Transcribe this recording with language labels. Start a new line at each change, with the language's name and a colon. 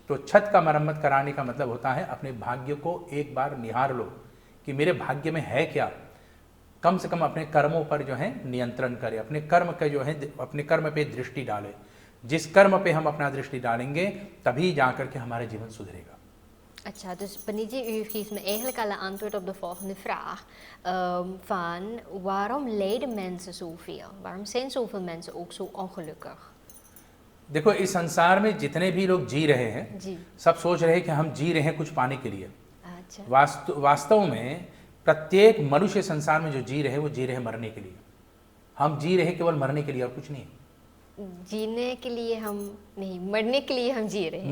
Hindi: तो छत का मरम्मत कराने का मतलब होता है अपने भाग्य को एक बार निहार लो कि मेरे भाग्य में है क्या। कम से कम अपने कर्मों पर जो है नियंत्रण करें, अपने कर्म का जो है अपने कर्म पे दृष्टि डालें। जिस कर्म पे हम अपना दृष्टि डालेंगे तभी जाकर के हमारा जीवन सुधरेगा।
Dutch: Acha, dus Paniji, u geeft me eigenlijk al een antwoord op de volgende vraag. Van waarom lijden mensen zoveel? Waarom zijn zoveel mensen ook zo ongelukkig?
Hindi: देखो इस संसार में जितने भी लोग जी रहे हैं जी। सब सोच रहे हैं कि हम जी रहे हैं कुछ पाने के लिए। अच्छा। वास्तव में प्रत्येक मनुष्य संसार में जो जी रहे हैं वो जी रहे हैं मरने के लिए। हम जी रहे हैं केवल मरने के लिए और कुछ नहीं। जीने के लिए हम नहीं, मरने के लिए हम जी रहे हैं।